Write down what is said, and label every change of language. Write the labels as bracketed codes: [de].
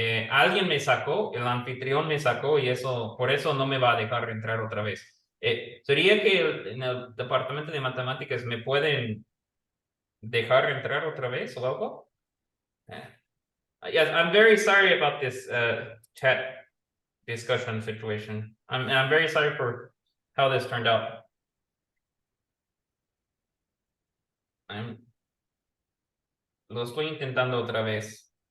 [es] Alguien me sacó, el anfitrión me sacó y por eso no me va a dejar entrar otra vez. ¿Sería que en el departamento de matemáticas me pueden dejar entrar otra vez o algo? [en] Yes, I'm very sorry about this chat discussion situation. I'm very sorry for how this turned out. [es] Lo estoy intentando otra vez.